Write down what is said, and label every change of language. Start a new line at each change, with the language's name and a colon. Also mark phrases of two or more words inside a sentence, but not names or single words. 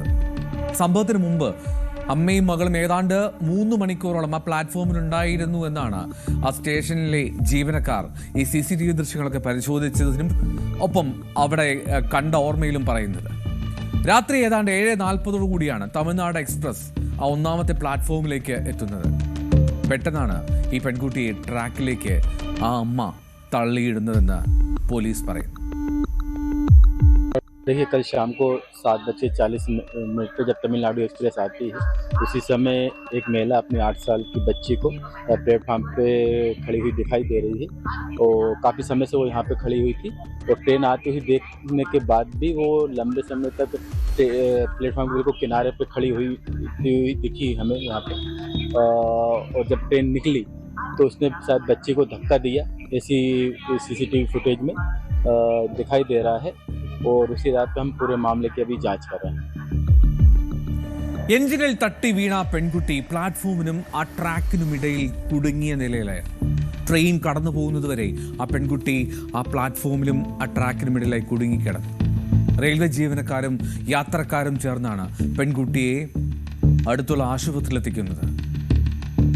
Malayalam: സംഭവത്തിന് മുമ്പ് അമ്മയും മകളും ഏതാണ്ട് 3 മണിക്കൂറോളം ആ പ്ലാറ്റ്ഫോമിലുണ്ടായിരുന്നു എന്നാണ് ആ സ്റ്റേഷനിലെ ജീവനക്കാർ ഈ CCTV ദൃശ്യങ്ങളൊക്കെ പരിശോധിച്ചതിനും ഒപ്പം അവിടെ കണ്ട ഓർമ്മയിലും പറയുന്നത്. രാത്രി ഏതാണ്ട് 7:40 കൂടിയാണ് തമിഴ്നാട് എക്സ്പ്രസ് ആ 1ാമത്തെ പ്ലാറ്റ്ഫോമിലേക്ക് എത്തുന്നത്. പെട്ടെന്നാണ് ഈ പെൺകുട്ടിയെ ട്രാക്കിലേക്ക് ആ അമ്മ തള്ളിയിടുന്നതെന്ന് പോലീസ് പറയുന്നു.
Hindi: देखिए, कल शाम को 7:40 पे जब तमिलनाडु एक्सप्रेस आती है, उसी समय एक महिला अपनी 8 साल की बच्ची को प्लेटफार्म पे खड़ी हुई दिखाई दे रही है। और काफ़ी समय से वो यहाँ पे खड़ी हुई थी और ट्रेन आती हुई देखने के बाद भी वो लंबे समय तक प्लेटफार्म के किनारे पे खड़ी हुई दिखी हमें यहाँ पे। और जब ट्रेन निकली तो उसने शायद बच्ची को धक्का दिया, ऐसी
English: CCTV footage
Hindi: में दिखाई दे रहा है। और उसी रात हम पूरे मामले की अभी जांच कर रहे हैं.
Malayalam: എഞ്ചിനിൽ തട്ടി വീണ പെൺകുട്ടി പ്ലാറ്റ്ഫോമിനും ആ ട്രാക്കിനും ഇടയിൽ കുടുങ്ങിയ നിലയിലായിരുന്നു. ട്രെയിൻ കടന്നു പോകുന്നതുവരെ ആ പെൺകുട്ടി ആ പ്ലാറ്റ്ഫോമിലും ആ ട്രാക്കിനും ഇടയിലായി കുടുങ്ങിക്കിടന്നു. റെയിൽവേ ജീവനക്കാരും യാത്രക്കാരും ചേർന്നാണ് പെൺകുട്ടിയെ അടുത്തുള്ള ആശുപത്രിയിലെത്തിക്കുന്നത്.